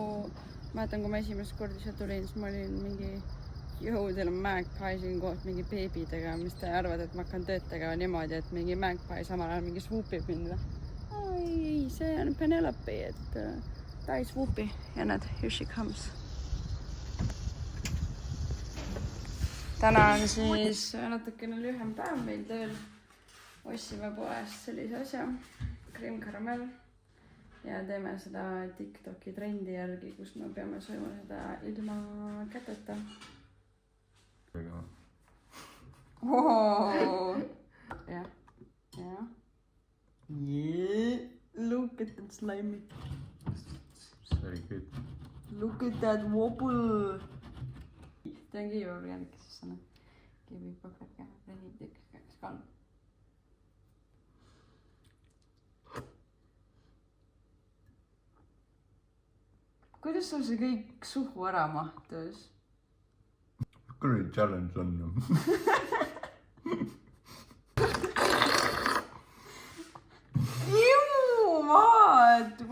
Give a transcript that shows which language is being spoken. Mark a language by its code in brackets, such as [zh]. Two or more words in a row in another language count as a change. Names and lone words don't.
[et] Mäletan, kui ma esimest korda siia tulin, siis ma olin mingi teil on Magpie siin koos mingi beebidega, mis te arvad, et ma hakkan tööd tegema niimoodi, et mingi Magpie samal ajal mingi swoopib mind. Ei, see on Penelope, et ta ei swoopi. Ja näed, [en] here she comes. [et] Täna on siis natukene lühem päev meil tööl. Ossime poest sellise asja, Cream Caramel. Ja teeme seda TikToki trendi järgi, kus me peame sööma seda ilma käteta. [en] Oh! Yeah. Look at that slimy. It's very good. Look at that wobble. Thank you, organic. Give me perfect. [et] Kuidas sul see kõik suhu ära mahtus? Kuradi challenge on. Jumaad!